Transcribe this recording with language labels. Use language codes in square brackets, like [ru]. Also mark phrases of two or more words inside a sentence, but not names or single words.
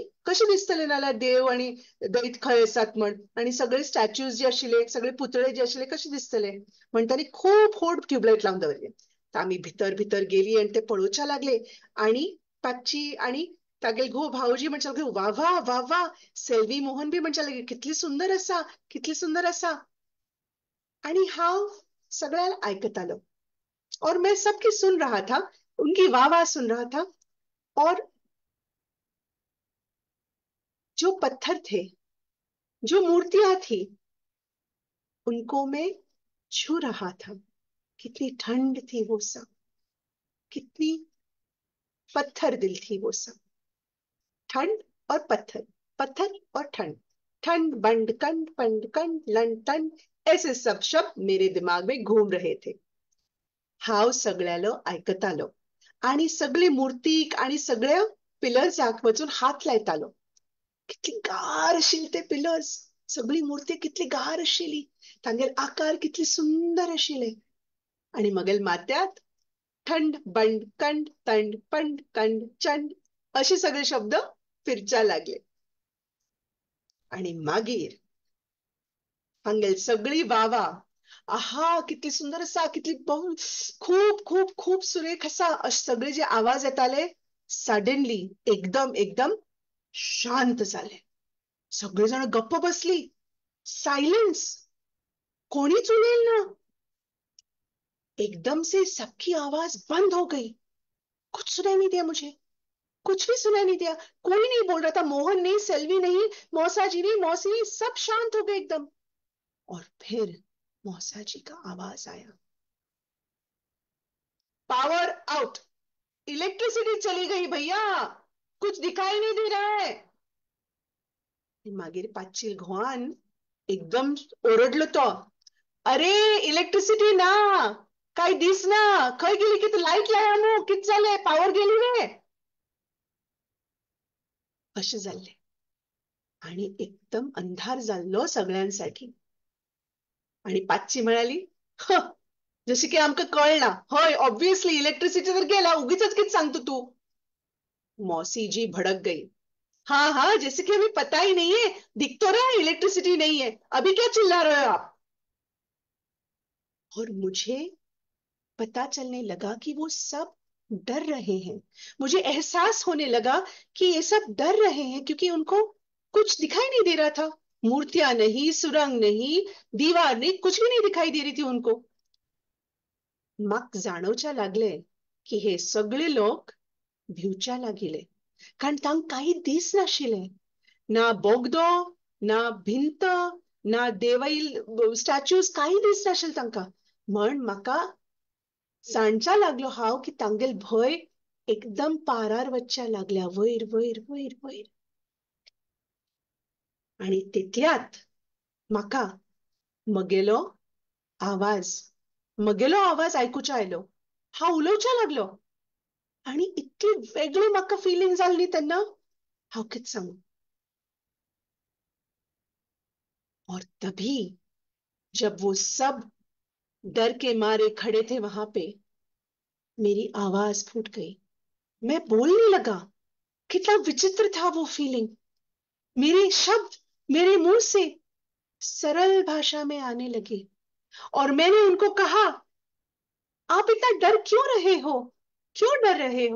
[kok] कशें दिसतले नाल्यार देव आणि दैत खंय आसात म्हण, आणि सगळे स्टॅच्यूज जे आशिल्ले, सगळे पुतळे जे आशिल्ले कशे दिसतले म्हण तांणी खूप व्हड ट्यूबलाइट लावन दवरले. आम्ही भितर भितर गेली आणि ते पळोवच्या लागले. आणि पाची आणि तागेल घोव भावजी म्हणचे लागले, वा वा वा वा. सेल्वी मोहन बी म्हणचे लागले, कितली सुंदर आसा, कितली सुंदर आसा. आणि हांव सगळ्यां आयकतालो [hi] और मैं सबकी सुन रहा था, उनकी वाह वाह सुन रहा था। और जो पत्थर थे, जो मूर्तियां थी, उनको मैं छू रहा था। कितनी ठंड थी वो सब, कितनी पत्थर दिल थी वो सब। ठंड और पत्थर, पत्थर और ठंड, ठंड बंड कंड पंड कंड लन टंड, ऐसे सब शब्द मेरे दिमाग में घूम रहे थे. [kok] हाव सगळ्यालो आयकतालो आणि सगळे मूर्तीक आणि सगळ्या पिलर्साक वचून हात लायतालो. कितली गार आशिल्ली ते पिलर्स, सगळी मूर्ती कितली गार आशिल्ली, तांगेर आकार कितले सुंदर आशिल्ले. आणि मगेल माथ्यात थंड बंड कंड तंड पंड कंड चंड असे सगळे शब्द फिरच्या लागले. आणि मागीर हांगेल सगळी वावा, आहा कितली सुंदर आसा, कितली खूप खूप खूप सुरेख आसा, अशे सगळे जे आवाज येताले, सडनली एकदम एकदम शांत झाले. सगळेजण गप्प बसली. सायलेंस, कोणीच उलेल ना. [hi] एकदम से सबकी आवाज बंद हो गई. कुछ सुनाई नहीं दिया मुझे, कुछ भी सुनाई नहीं दिया. कोई नहीं बोल रहा था. मोहन नहीं, सेल्वी नहीं, मौसा जी नहीं, मौसी नहीं, सब शांत हो गए एकदम. और फिर मौसा जी का आवाज आया, [en] power out, [hi] इलेक्ट्रिसिटी चली गई भैया, कुछ दिखाई नहीं दे रहा है. [kok] मागीर पाचील घोवान एकदम ओरडलो तो, अरे इलेक्ट्रिसिटी ना, काय दिसना, खंय गेली, किती लाईट लाया न्हू, कित जाले, पावर गेली रे. अशें जाल्ले आणि एकदम अंधार जाल्लो सगळ्यांसाठी. आणि पाचची म्हणाली, "ह, जसे की आमका कळना. होय ऑब्वियसली इलेक्ट्रिसिटी तर गेला, उगीचच कित सांगतो तू." [hi] मौसी जी भड़क गई, हाँ हाँ, जैसे कि हमें पता ही नहीं है, दिख तो रहा है इलेक्ट्रिसिटी नहीं है, अभी क्या चिल्ला रहे हो आप. और मुझे पता चलने लगा कि वो सब डर रहे हैं. मुझे एहसास होने लगा कि ये सब डर रहे हैं क्योंकि उनको कुछ दिखाई नहीं दे रहा था. मूर्तियां नहीं, सुरंग नहीं, दीवार नहीं, कुछ भी नहीं दिखाई दे रही थी उनको. [kok] मग जाणवच्या लागले की हे सगळे लोक भिवच्या लागिले, कारण तांक काही दिस नाशिले. ना बोगदो, ना भिंत, ना देवईल स्टॅच्यूज, काही दिस नाशिल तांका. म्हण म्हाका सांडच्या लागलो हाव की तांगेल भय एकदम पारार वचच्या लागल्या, वयर वयर वयर वयर. आणि तितल्यात म्हाका मगेलो आवाज मगेलो आवाज आयकुच्या आयलो. हांव उलोवच्या लागलो आणि इतकी वेगळी म्हाका फिलिंग जाल्ली तेन्ना, हांव कित सांगू. [hi] और तभी जब वो सब डर के मारे खड़े थे वहां पे, मेरी आवाज फूट गई, मैं बोलने लगा. कितना विचित्र था वो फीलिंग. मेरे शब्द मेरे मुंह से सरल भाषा में आने लगे और मैंने उनको कहा, आप इतना डर क्यों रहे हो, क्यों डर रहे हो.